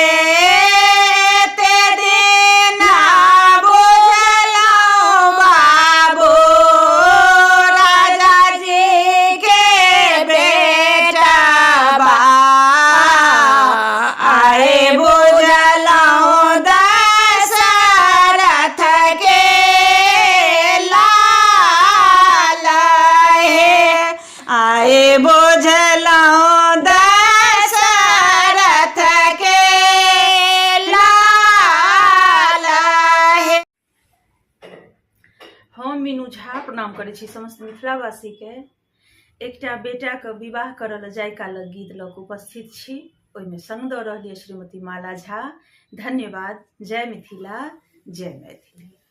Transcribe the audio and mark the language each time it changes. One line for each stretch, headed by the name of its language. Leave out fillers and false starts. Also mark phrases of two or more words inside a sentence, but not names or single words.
Maithili: ते देना बुझलो बाबू राजा जी के बेटा बा, आए बुझलो दशरथ के लाल हे। आए बुझलो दशरथ के लाल हे। हम मीनू झा प्रणाम करै छी समस्त मिथिलावासी के। एकटा बेटा के विवाह करल जाय कालक गीत लऽ कऽ उपस्थित छी। ओहिमे संग दऽ रहलिए श्रीमती माला झा। धन्यवाद। जय मिथिला, जय मैथिली।